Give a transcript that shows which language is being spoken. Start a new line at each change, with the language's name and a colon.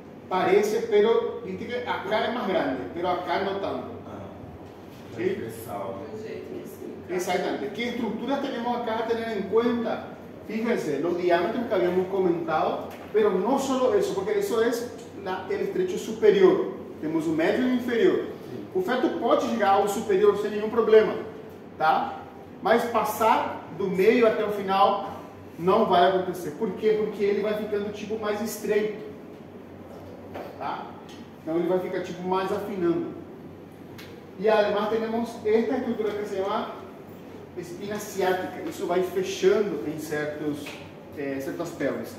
Spanish: Parece, pero viste que acá es más grande, pero acá no tanto. ¿Sí?
Portuguese: Do jeito que sim.
Spanish: Exactamente. ¿Qué estructuras tenemos acá a tener en cuenta? Fíjense, los diámetros que habíamos comentado, pero no solo eso, porque eso es el estrecho superior.
Portuguese: Temos o médio e o inferior. O feto pode chegar ao superior sem nenhum problema, tá? Mas passar do meio até o final não vai acontecer. Por quê? Porque ele vai ficando tipo mais estreito, tá? Então ele vai ficar tipo mais afinando. E además temos esta estrutura que se chama espina ciática. Isso vai fechando em certas pelvis.